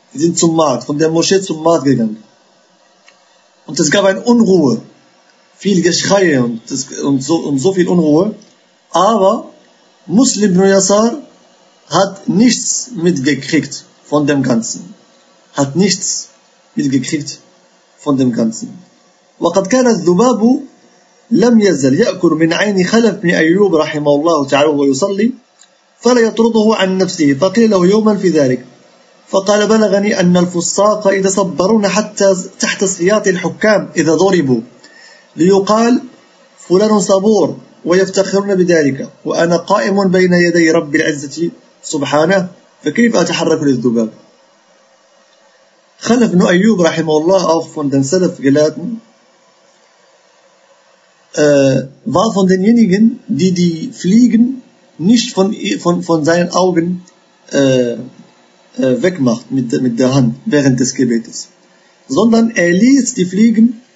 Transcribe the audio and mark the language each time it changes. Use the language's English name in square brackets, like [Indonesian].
[German] Die sind zum Markt, von der Moschee zum Markt gegangen. Und es gab eine Unruhe. Viel Geschrei und so viel Unruhe. Aber Muslim ibn Yasar hat nichts mitgekriegt von dem Ganzen. Hat nichts gekriegt von dem Ganzen. [Arabic] وقد كان الذباب لم يزل يأكل من عين خلف بن أيوب رحمه الله تعالى ويصلي فلا يطرده عن نفسه فقيل له يوما في ذلك فقال بلغني أن الفصاق إذا صبرون حتى تحت سياط الحكام إذا ضربوا ليقال فلان صبور ويفتخرون بذلك وأنا قائم بين يدي رب العزة سبحانه فكيف أتحرك للذباب. [German] Khalaf ibn Ayyub, rahimahullah, auch von den Salaf-Gelehrten, war von denjenigen, die die Fliegen nicht von seinen Augen wegmacht mit der Hand während des Gebetes, sondern er ließ die Fliegen